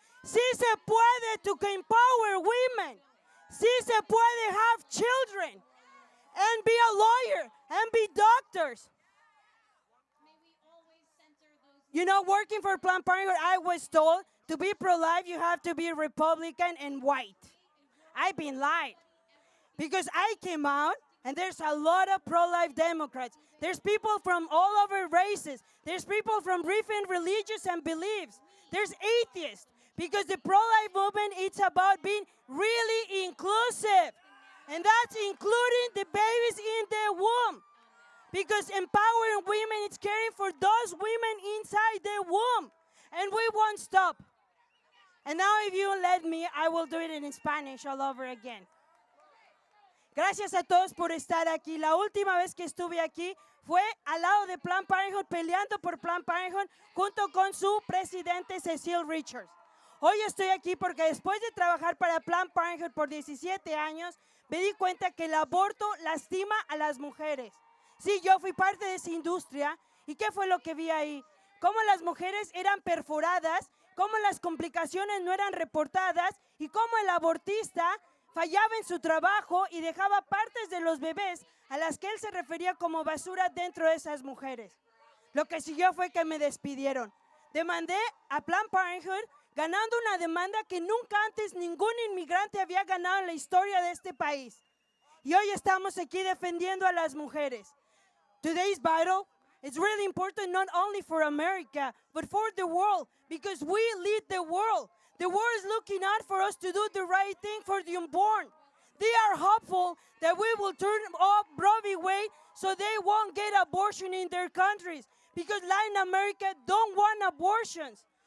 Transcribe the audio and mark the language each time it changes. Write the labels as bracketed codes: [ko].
[es] Sí se puede [en] to empower women. [es] Sí se puede [en] have children and be a lawyer and be doctors. You know, working for Planned Parenthood, I was told to be pro-life, you have to be Republican and white. I've been lied. Because I came out, and there's a lot of pro-life Democrats. There's people from all over races. There's people from different religions and beliefs. There's atheists. Because the pro-life movement, it's about being really inclusive. And that's including the babies in the womb. Because empowering women, it's caring for those women inside the womb. And we won't stop. And now if you let me, I will do it in Spanish all over again. [es] Gracias a todos por estar aquí. La última vez que estuve aquí fue al lado de Planned Parenthood, peleando por Planned Parenthood, junto con su presidente Cecile Richards. Hoy estoy aquí porque después de trabajar para Planned Parenthood por 17 años, me di cuenta que el aborto lastima a las mujeres. Sí, yo fui parte de esa industria. ¿Y qué fue lo que vi ahí? Cómo las mujeres eran perforadas, cómo las complicaciones no eran reportadas y cómo el abortista fallaba en su trabajo y dejaba partes de los bebés a las que él se refería como basura dentro de esas mujeres. Lo que siguió fue que me despidieron. Demandé a Planned Parenthood ganando una demanda que nunca antes ningún inmigrante había ganado en la historia de este país. Y hoy estamos aquí defendiendo a las mujeres. [en] Today's battle is really important not only for America, but for the world, because we lead the world. The world is looking out for us to do the right thing for the unborn. They are hopeful that we will turn off Roe v. Wade so they won't get abortion in their countries, because Latin America don't want abortions.